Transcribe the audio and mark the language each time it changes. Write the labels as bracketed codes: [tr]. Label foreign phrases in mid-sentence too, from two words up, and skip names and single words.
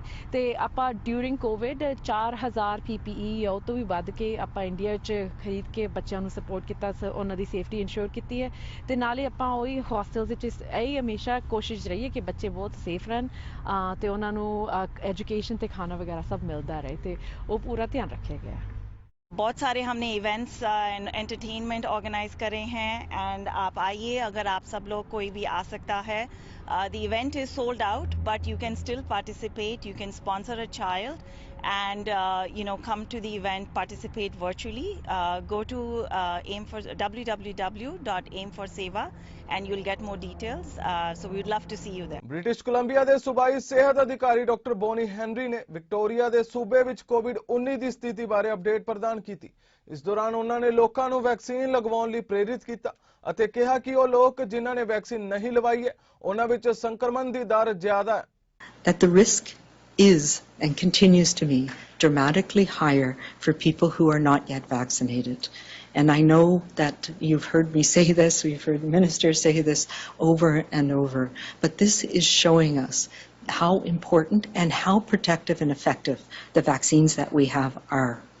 [pa] ਤੇ ਆਪਾਂ [en] during COVID [pa] 4000 PPE ਉਹ ਤੋਂ ਵੀ ਵੱਧ ਕੇ ਆਪਾਂ ਇੰਡੀਆ 'ਚ ਖਰੀਦ ਕੇ ਬੱਚਿਆਂ ਨੂੰ ਸਪੋਰਟ ਕੀਤਾ, ਉਹਨਾਂ ਦੀ [en] safety ensure [pa] ਕੀਤੀ ਹੈ। ਤੇ ਨਾਲੇ ਆਪਾਂ ਉਹੀ ਹੋਸਟਲਸ ਵਿੱਚ ਇਹ ਹਮੇਸ਼ਾ ਕੋਸ਼ਿਸ਼ ਰਹੀ ਹੈ ਕਿ ਬੱਚੇ ਬਹੁਤ ਸੇਫ ਰਹਿਣ ਤੇ ਉਹਨਾਂ ਨੂੰ ਐਜੂਕੇਸ਼ਨ ਤੇ ਖਾਣਾ ਵਗੈਰਾ ਸਭ ਮਿਲਦਾ ਰਹੇ ਤੇ ਉਹ ਪੂਰਾ ਧਿਆਨ ਰੱਖਿਆ ਗਿਆ। [hi] बहुत सारे हमने [en] events and entertainment organise [hi] करे हैं एंड आप आइए, अगर आप सब लोग कोई भी आ सकता है। [en] The event is sold out but you can still participate, you can sponsor a child and come to the event, participate virtually। Go to www.aimforseva and you'll get more details। So we would love to see you there। [pa] ਬ੍ਰਿਟਿਸ਼ ਕੋਲੰਬੀਆ ਦੇ ਸੂਬਾਈ ਸਿਹਤ ਅਧਿਕਾਰੀ ਡਾਕਟਰ ਬੋਨੀ ਹੈਨਰੀ ਨੇ ਵਿਕਟੋਰੀਆ ਦੇ ਸੂਬੇ ਵਿੱਚ ਕੋਵਿਡ-19 ਦੀ ਸਥਿਤੀ ਬਾਰੇ ਅਪਡੇਟ ਪ੍ਰਦਾਨ ਕੀਤੀ। ਇਸ ਦੌਰਾਨ ਉਹਨਾਂ ਨੇ ਲੋਕਾਂ ਨੂੰ ਵੈਕਸੀਨ ਲਗਵਾਉਣ ਲਈ ਪ੍ਰੇਰਿਤ ਕੀਤਾ ਅਤੇ ਕਿਹਾ ਕਿ ਉਹ ਲੋਕ ਜਿਨ੍ਹਾਂ ਨੇ ਵੈਕਸੀਨ ਨਹੀਂ ਲਵਾਈ ਹੈ ਉਹਨਾਂ ਵਿੱਚ ਸੰਕਰਮਣ ਦੀ ਦਰ ਜ਼ਿਆਦਾ ਹੈ। [en] That the risk is and continues to be dramatically higher for people who are not yet vaccinated। And I know that you've heard me say this, we've heard ministers say this over and over, but this is showing us how important and how protective and effective the vaccines that we have are.